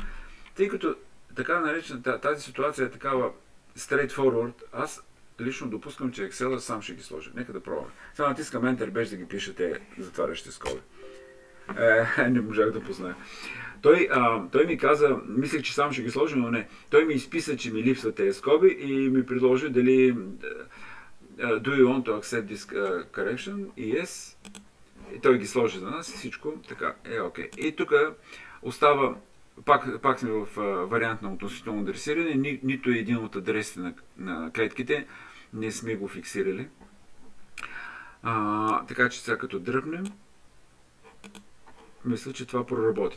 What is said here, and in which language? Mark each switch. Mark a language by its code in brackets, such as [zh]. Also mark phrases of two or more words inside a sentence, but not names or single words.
[bg] Тъй като така наречена, тази ситуация е такава straightforward, аз лично допускам, че Excel сам ще ги сложи. Нека да пробваме. Сега натискам Enter, без да ги пишете затварящи скоби. Не можах да позная. Той ми каза, мислех, че сам ще ги сложи, но не. Той ми изписа, че ми липсват тези скоби и ми предложи дали [en] do you want to accept this correction? [bg] И yes. И той ги сложи за нас и всичко. Така, окей. И тук остава, пак сме в вариант на относително адресиране, нито един от адресите на клетките не сме го фиксирали. Така че сега като дръпнем, мисля, че това проработи.